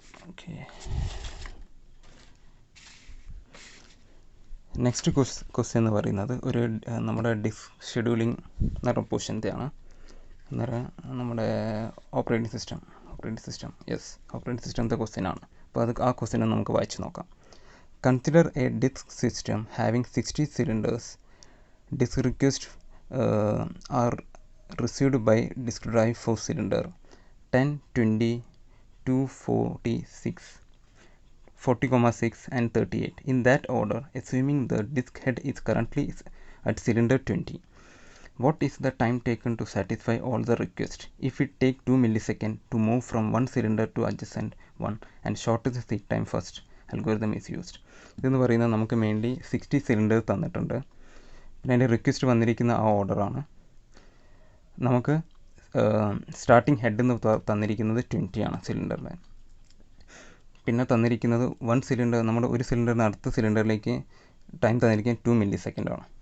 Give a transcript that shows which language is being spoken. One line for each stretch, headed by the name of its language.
Malayalam: Okay, next question എന്ന് പറയുന്നത് നമ്മുടെ ഡിസ്ക് ഷെഡ്യൂളിംഗ് എന്ന് പറഞ്ഞ പോർഷൻ്റെയാണ്. അന്നേരം നമ്മുടെ ഓപ്പറേറ്റിംഗ് സിസ്റ്റം ഓപ്പറേറ്റിംഗ് സിസ്റ്റത്തെ ക്വസ്റ്റ്യൻ ആണ്. അപ്പോൾ ആ ക്വസ്റ്റ്യൻ നമുക്ക് വായിച്ച് നോക്കാം.
English: Consider a disk system having 60 cylinders. Disk requests are received by disk drive for cylinder 10, 20, 246, 40,6 and 38 in that order, assuming the disk head is currently at cylinder 20. What is the time taken to satisfy all the requests? If it take 2 milliseconds to move from one cylinder to adjacent one and shortest seek time first algorithm is used.
Malayalam: ഇതെന്ന് പറയുന്നത് നമുക്ക് വേണ്ടി 60 cylinders തന്നിട്ടുണ്ട്. പിന്നെ അതിൻ്റെ request വന്നിരിക്കുന്ന ആ ഓർഡറാണ്. നമുക്ക് സ്റ്റാർട്ടിങ് ഹെഡ് എന്ന് തന്നിരിക്കുന്നത് 20 ആണ് സിലിണ്ടറിൽ. പിന്നെ തന്നിരിക്കുന്നത് നമ്മുടെ ഒരു സിലിണ്ടറിന് അടുത്ത സിലിണ്ടറിലേക്ക് ടൈം തന്നിരിക്കുന്നത് 2 millisecond ആണ്.